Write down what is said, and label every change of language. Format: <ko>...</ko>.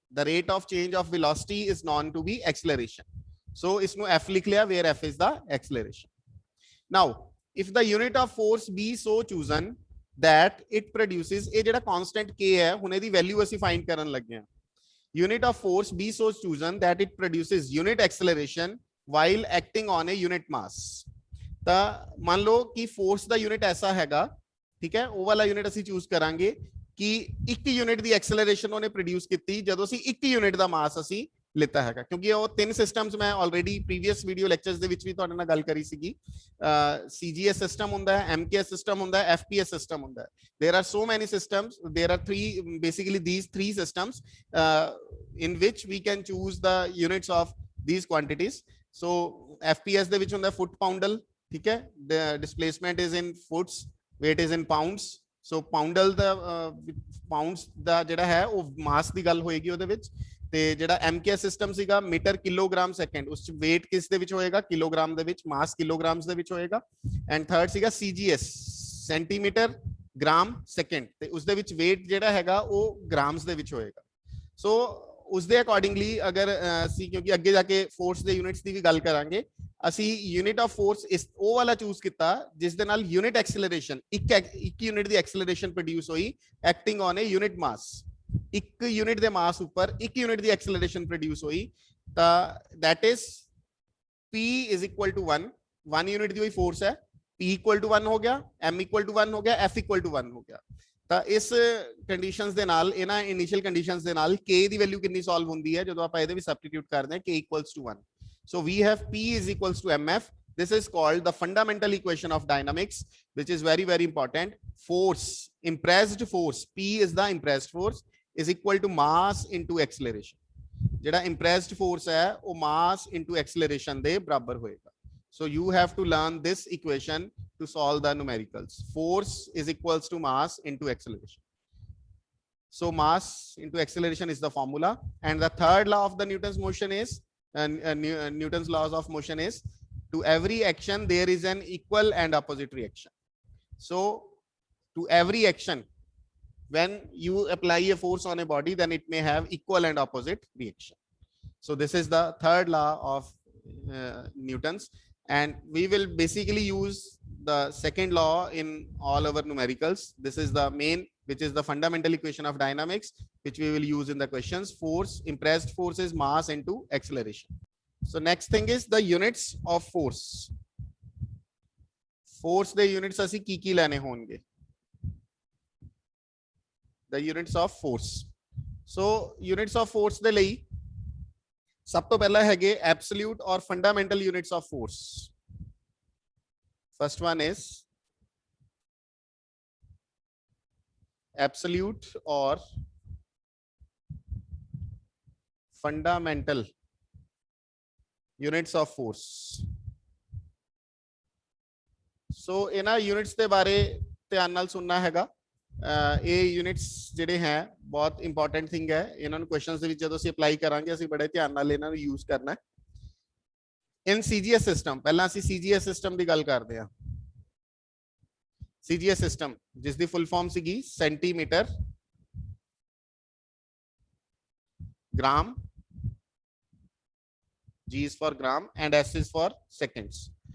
<en>The rate of change of velocity is known to be acceleration. So</en> <pa>ਇਸ ਨੂੰ f ਲਿਖ ਲਿਆ,</pa> <en>where f is the acceleration. Now if the unit of force be so chosen that it produces,</en> <pa>ਇਹ ਜਿਹੜਾ constant k ਹੈ, ਹੁਣ ਇਹਦੀ value ਅਸੀਂ ਫਾਈਂਡ ਕਰਨ ਲੱਗੇ ਹਾਂ.</pa> <en>Unit of force be so chosen that it produces unit acceleration while acting on a unit mass.</en> <pa>ਤਾਂ ਮੰਨ ਲਓ ਕਿ ਫੋਰਸ ਦਾ ਯੂਨਿਟ ਐਸਾ ਹੈਗਾ, ਠੀਕ ਹੈ, ਉਹ ਵਾਲਾ ਯੂਨਿਟ ਅਸੀਂ ਚੂਜ਼ ਕਰਾਂਗੇ ਕਿ 1 ਯੂਨਿਟ ਦੀ ਐਕਸਲਰੇਸ਼ਨ ਉਹਨੇ ਪ੍ਰੋਡਿਊਸ ਕੀਤੀ ਜਦੋਂ ਅਸੀਂ 1 ਯੂਨਿਟ ਦਾ ਮਾਸ ਅਸੀਂ ਲਿੱਤਾ ਹੈਗਾ, ਕਿਉਂਕਿ ਉਹ ਤਿੰਨ ਸਿਸਟਮਸ ਮੈਂ ਆਲਰੇਡੀ ਪ੍ਰੀਵੀਅਸ ਵੀਡੀਓ ਲੈਕਚਰਸ ਦੇ ਵਿੱਚ ਵੀ ਤੁਹਾਡੇ ਨਾਲ ਗੱਲ ਕਰੀ ਸੀਗੀ. CGS ਸਿਸਟਮ ਹੁੰਦਾ ਹੈ, MKS ਸਿਸਟਮ ਹੁੰਦਾ ਹੈ, FPS ਸਿਸਟਮ ਹੁੰਦਾ ਹੈ.</pa> <en>There are so many systems. There are basically these three systems in which we can choose the units of these quantities. So FPS</en> <pa>ਦੇ ਵਿੱਚ ਹੁੰਦਾ ਫੁੱਟ ਪਾਉਂਡਲ, ਠੀਕ ਹੈ,</pa> <en>the displacement is in foots, weight is in pounds.</en> <pa>So ਪਾਉਂਡਲ ਦਾ pounds ਦਾ ਜਿਹੜਾ ਹੈ ਉਹ ਮਾਸ ਦੀ ਗੱਲ ਹੋਏਗੀ ਉਹਦੇ ਵਿੱਚ, ਤੇ ਜਿਹੜਾ MKS ਸਿਸਟਮ ਸੀਗਾ ਮੀਟਰ ਕਿਲੋਗ੍ਰਾਮ ਸੈਕਿੰਡ, ਉਸ ਚ weight ਕਿਸ ਦੇ ਵਿੱਚ ਹੋਏਗਾ, ਕਿਲੋਗ੍ਰਾਮ ਦੇ ਵਿੱਚ, ਮਾਸ ਕਿਲੋਗ੍ਰਾਮਸ ਦੇ ਵਿੱਚ ਹੋਏਗਾ. ਐਂਡ ਥਰਡ ਸੀਗਾ CGS, ਸੈਂਟੀਮੀਟਰ ਗ੍ਰਾਮ ਸੈਕਿੰਡ, ਤੇ ਉਸ ਦੇ ਵਿੱਚ weight ਜਿਹੜਾ ਹੈਗਾ ਉਹ ਗ੍ਰਾਮਸ ਦੇ ਵਿੱਚ ਹੋਏਗਾ. ਸੋ ਉਸ ਦੇ ਅਕੋਰਡਿੰਗਲੀ ਅਗਰ ਅਸੀਂ, ਕਿਉਂਕਿ ਅੱਗੇ ਜਾ ਕੇ ਫੋਰਸ ਦੇ ਯੂਨਿਟਸ ਦੀ ਵੀ ਗੱਲ ਕਰਾਂਗੇ, ਅਸੀਂ ਯੂਨਿਟ ਆਫ ਫੋਰਸ ਇਸ ਉਹ ਵਾਲਾ ਚੂਜ਼ ਕੀਤਾ ਜਿਸ ਦੇ ਨਾਲ ਯੂਨਿਟ ਐਕਸਲਰੇਸ਼ਨ, ਇੱਕ ਯੂਨਿਟ ਦੀ ਐਕਸਲਰੇਸ਼ਨ ਪ੍ਰੋਡਿਊਸ ਹੋਈ ਐਕਟਿੰਗ ਔਨ ਅ ਯੂਨਿਟ ਮਾਸ. ਇੱਕ ਯੂਨਿਟ ਦੇ ਮਾਸ ਉੱਪਰ ਇੱਕ ਯੂਨਿਟ ਦੀ ਐਕਸਲਰੇਸ਼ਨ ਪ੍ਰੋਡਿਊਸ ਹੋਈ, ਤਾਂ</pa> <en>That is P is equal to 1.</en> <pa>1 unit ਦੀ ਹੋਈ ਫੋਰਸ ਹੈ, P equal to 1 ਹੋ ਗਿਆ, M equal to 1 ਹੋ ਗਿਆ, F equal to 1 ਹੋ ਗਿਆ. ਤਾਂ ਇਸ ਕੰਡੀਸ਼ਨਸ ਦੇ ਨਾਲ, ਇਹਨਾਂ ਇਨੀਸ਼ੀਅਲ ਕੰਡੀਸ਼ਨਸ ਦੇ ਨਾਲ K ਦੀ ਵੈਲਿਊ ਕਿੰਨੀ ਸੋਲਵ ਹੁੰਦੀ ਹੈ ਜਦੋਂ ਆਪਾਂ ਇਹਦੇ ਵਿੱਚ ਸਬਸਟੀਟਿਊਟ ਕਰਦੇ ਹਾਂ,</pa> <en>K equals to 1. So we have P is equals to mf. This is called the fundamental equation of dynamics, which is very, very important. Force, impressed force, P is the impressed force, is equal to mass into acceleration. ਜਿਹੜਾ impressed force ਹੈ ਉਹ mass into acceleration ਦੇ ਬਰਾਬਰ ਹੋਏਗਾ. So you have to learn this equation to solve the numericals. Force is equals to mass into acceleration. So mass into acceleration is the formula. And the third law of the Newton's motion is, Newton's laws of motion is, to every action there is an equal and opposite reaction. So to every action, when you apply a force on a body, then it may have equal and opposite reaction. So this is the third law of Newton's, and we will basically use the second law in all our numericals. This is the main, which is the fundamental equation of dynamics, which we will use in the questions. Force, impressed force is mass into acceleration. So next thing is the units of force.</en> <pa>Force the units ਅਸੀਂ ਕੀ ਲੈਣੇ ਹੋਣਗੇ?</pa> <en>The units of force.</en> <pa>So units of force ਦੇ ਲਈ ਸਭ ਤੋਂ ਪਹਿਲਾਂ ਹੈਗੇ</pa> <en>absolute or fundamental units of force. First one is absolute or fundamental units of force.</en> <pa>So ਇਹਨਾਂ units ਦੇ ਬਾਰੇ ਧਿਆਨ ਨਾਲ ਸੁਣਨਾ ਹੈਗਾ. ਇਹ ਯੂਨਿਟਸ ਜਿਹੜੇ ਹੈ ਬਹੁਤ ਇੰਪੋਰਟੈਂਟ ਥਿੰਗ ਹੈ, ਇਹਨਾਂ ਨੂੰ ਕੁਐਸਚਨਸ ਦੇ ਵਿੱਚ ਜਦੋਂ ਅਸੀਂ ਅਪਲਾਈ ਕਰਾਂਗੇ ਅਸੀਂ ਬੜੇ ਧਿਆਨ ਨਾਲ ਇਹਨਾਂ ਨੂੰ ਯੂਜ਼ ਕਰਨਾ ਹੈ. ਇਨ CGS ਸਿਸਟਮ, ਪਹਿਲਾਂ ਅਸੀਂ CGS ਸਿਸਟਮ ਦੀ ਗੱਲ ਕਰਦੇ ਹਾਂ.</pa> <en>CGS system</en> <pa>ਜਿਸ ਦੀ ਫੁੱਲ ਫਾਰਮ ਸੀਗੀ</pa> <en>Centimetre gram, G is for gram and S is for seconds.</en>